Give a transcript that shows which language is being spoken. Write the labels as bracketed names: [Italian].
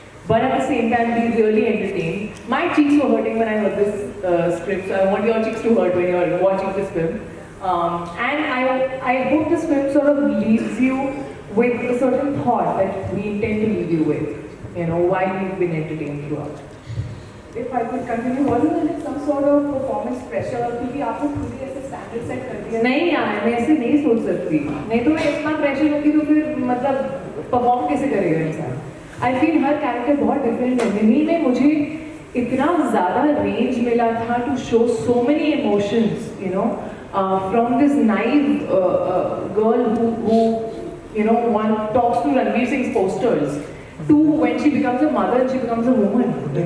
[English] But at the same time, be really entertained. My cheeks were hurting when I heard this script, so I want your cheeks to hurt when you're watching this film. And I hope this film sort of leaves you with a certain thought that we intend to leave you with, while you've been entertained throughout. If I could continue, wasn't there like some sort of performance pressure? [Hindi] क्योंकि आपने खुद ही ऐसे standard set कर दिया. नहीं यार, मैं ऐसे नहीं सोच सकती. नहीं तो मैं इतना pressure होती तो फिर मतलब perform कैसे करेगा इंसान? [English] I feel [Hindi] हर character बहुत different है. मिमी में मुझे इतना ज़्यादा range मिला था [English] to show so many emotions, from this naive girl who one talks to Ranveer Singh's posters, to when she becomes a mother and she becomes a woman.